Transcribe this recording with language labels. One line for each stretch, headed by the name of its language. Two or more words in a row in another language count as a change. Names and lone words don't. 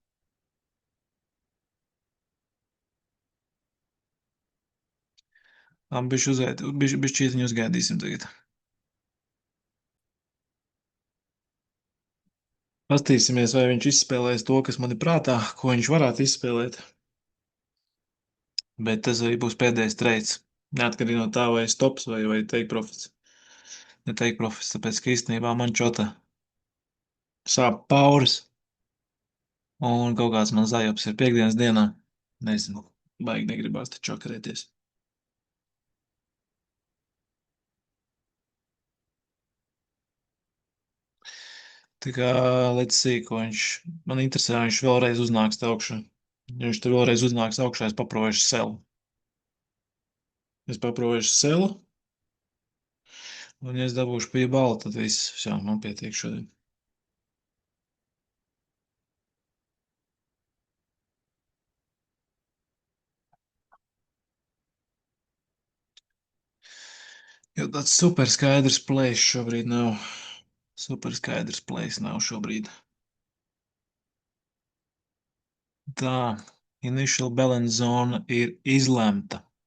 Latvian: Labi, bišķītiņu uzgaidīsim tagad. Pastīsimies, vai viņš izspēlēs to, kas man ir prātā, ko viņš varētu izspēlēt. Bet tas arī būs pēdējais treids. Neatkarīgi no tā, vai stops vai
English: take profits. Ne take profits,
Latvian: tāpēc, ka īstenībā man čota sāp pauris un kaut kāds man zajops ir piekdienas dienā. Nezinu, baigi negribās te čakarēties. Tā kā,
English: let's see,
Latvian: ko viņš, man interesē, vai viņš vēlreiz uznāks te augšā. Ja viņš te vēlreiz uznāks augšā, es paprovēšu selu. Es paprovēšu selu, un ja es dabūšu pie bala, tad viss, jā, man pietiek šodien. Jo tāds super skaidrs plējs šobrīd nav. Super skaidrs plējs nav šobrīd. Tā,
English: initial balance zone
Latvian: ir izlemta.